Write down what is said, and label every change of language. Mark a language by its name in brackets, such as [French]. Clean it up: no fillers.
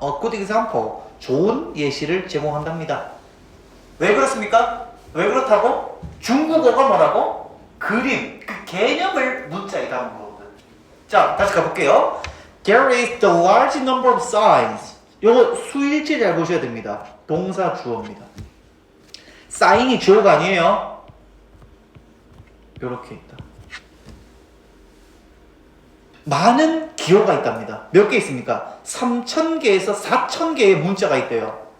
[English] A good example [Korean] 좋은 예시를 제공한답니다. 왜 그렇습니까? 왜 그렇다고? 중국어가 뭐라고? 그림, 그 개념을 문자에 담은 거거든. 자, 다시 가볼게요. [English] There is the large number of signs. [Korean] 요거 수일치 잘 보셔야 됩니다. 동사 주어입니다. 사인이 주어가 아니에요. 요렇게 있다. 많은 기호가 있답니다. 몇 개 있습니까? 3,000개에서 4,000개의 문자가 있대요.